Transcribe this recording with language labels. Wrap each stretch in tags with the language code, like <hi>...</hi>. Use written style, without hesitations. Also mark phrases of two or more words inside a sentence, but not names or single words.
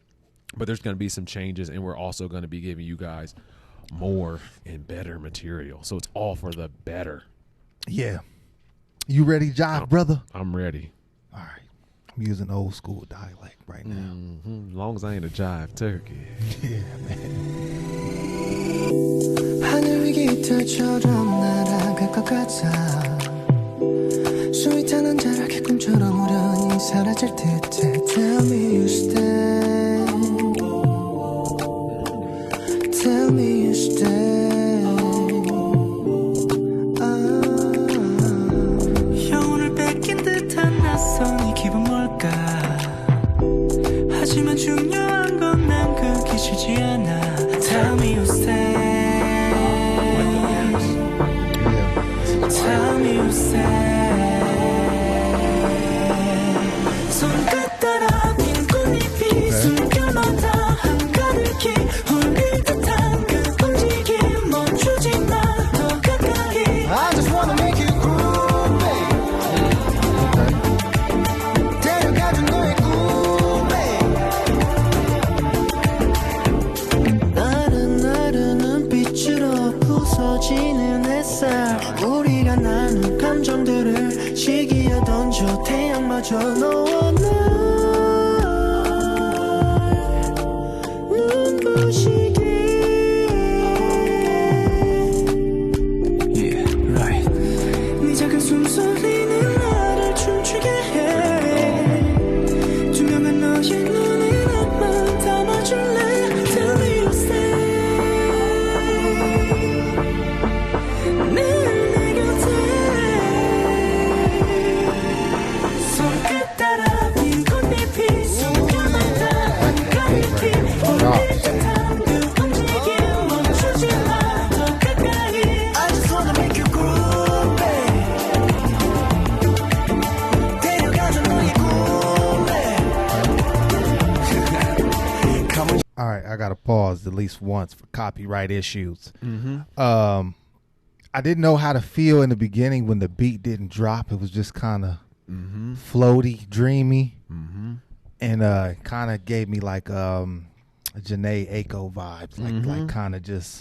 <en>But there's going to be some changes, and we're also going to be giving you guys more and better material. So it's all for the better. Yeah. You ready, Jive, brother? I'm ready. All right. I'm using old school dialect right now. Mm-hmm. As long as I ain't a jive turkey. Yeah, man.</en> <ko>하늘 위 깃털처럼 날아갈 것 같아 스윗한 자라기 꿈처럼 우연히 사라질 듯해</ko> <en>Tell me you stay Tell me you stay</en> <ko>영혼을 뺏긴 듯한 낯선 이 기분 뭘까 하지만 중요한 건 난 그게 싫지 않아</ko> <en>Tell me you stay Tell me you stay</en> <ko>손끝 따라 빈 꽃잎이 숨결마다 한가득히 홀릴 듯한 그 움직임 멈추지 마 더 가까이</ko> <en>I just wanna make you groove</en> <ko>babe 데려가줘 너의 꿈에 나른 눈빛으로 부서지는 햇살 우리가 나눈 감정들을 시기에 던져 태양마저 너와 날 눈부시게</ko> <en>Yeah, right</en> <ko>네 작은 숨소리는 나를 춤추게 해 투명한 너의 눈에 나만 담아줄래</ko> <en>Tell me you stay</en> <ko>늘 내 곁에 손끝 따라 빈 꽃잎이 숨겨만다 한가득히 홀릴 듯한 그 움직임 멈추지 마 더 가까이</ko> <en>I just wanna make you groove babe</en> <ko>데려가줘 너의 꿈에</ko> <en>All right, I got to pause at least once for copyright issues. Mm-hmm. I didn't know how to feel in the beginning when the beat didn't drop. It was just kind of floaty, dreamy, and kind of gave me like Janae Aiko vibes, like kind of just.</en>